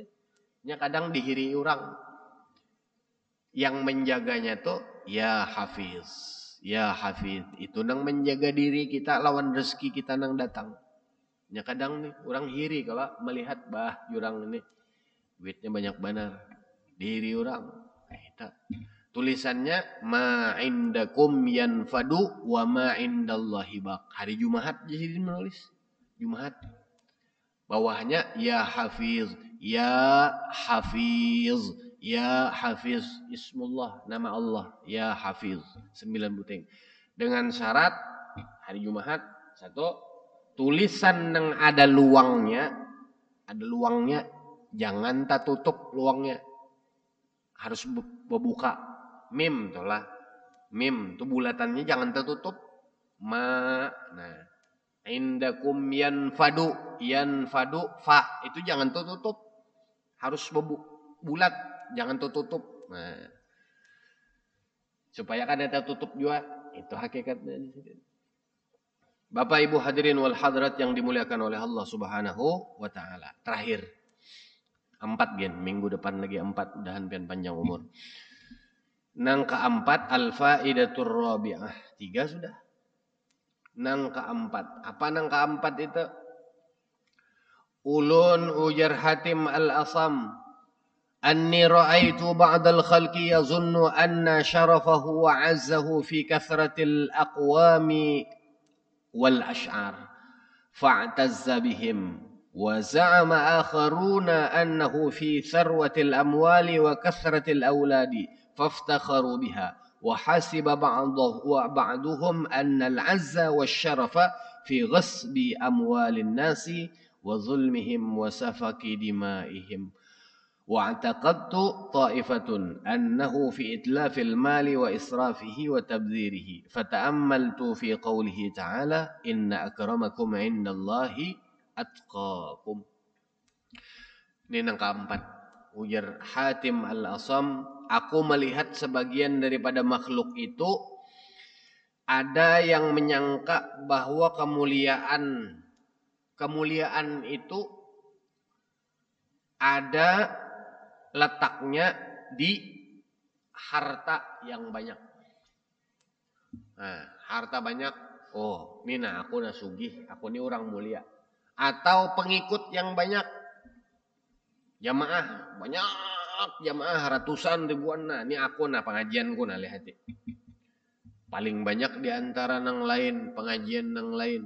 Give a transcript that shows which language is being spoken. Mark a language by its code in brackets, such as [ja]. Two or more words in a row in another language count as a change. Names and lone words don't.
[bjn] Nya kadang dihiri orang. Yang menjaganya tuh [ar] يا حفيظ. يا حفيظ. [bjn] Itu nang menjaga diri kita lawan rezeki kita nang datang. Nya kadang nih orang hiri kalau melihat jurang ini duitnya banyak benar. Diri orang. Tulisannya [ar] ما عندكم ينفد وما عند الله باق. [bjn] Hari Jumaat jadi menulis. Jumaat. [ar] Bawahnya يا حفيظ يا حفيظ يا حفيظ. [bjn] Ismullah, nama Allah, [ar] يا حفيظ. [bjn] 9 buting. Dengan syarat hari Jumaat satu tulisan yang ada luangnya, jangan tak tutup luangnya. Harus berbuka. Mim tuh lah. Mim tuh bulatannya jangan tertutup. Ma. Nah. [ar] عندكم ينفد. ينفد فا. [bjn] Itu jangan tertutup. Harus bulat. Jangan tertutup. Nah. Supaya kan ada tertutup juga. Itu hakikatnya. Bapak Ibu [ar] الحاضرين والحاضرات [bjn] yang dimuliakan oleh Allah [ar] سبحانه وتعالى. [bjn] Terakhir. 4 gen, minggu depan lagi 4, mudahan pian panjang umur. Nang keempat [ar] الفائدة الرابعة. [bjn] 3 sudah. Nang keempat. Apa nang keempat itu? Ulun ujar Hatim al-Asam. [ar] إني رأيت بعض الخلق يظن أن شرفه وعزه في كثرة الأقوام والأشعار. فاعتز بهم. وزعم آخرون أنه في ثروة الأموال وكثرة الأولاد فافتخروا بها وحسب بعضهم أن العز والشرف في غصب أموال الناس وظلمهم وسفك دمائهم واعتقدت طائفة أنه في إتلاف المال وإسرافه وتبذيره فتأملت في قوله تعالى إن أكرمكم عند الله atqakum. [bjn] Ini yang keempat. Ujar Hatim al-Asam, aku melihat sebagian daripada makhluk itu ada yang menyangka bahwa kemuliaan itu ada letaknya di harta yang banyak. Nah, harta banyak. Oh, ini nah aku nah sugih, aku ini orang mulia. Atau pengikut yang banyak, jamaah banyak, jamaah ratusan ribuan. Nah ini aku nah pengajianku nah lihat paling banyak di antara nang lain pengajian nang lain.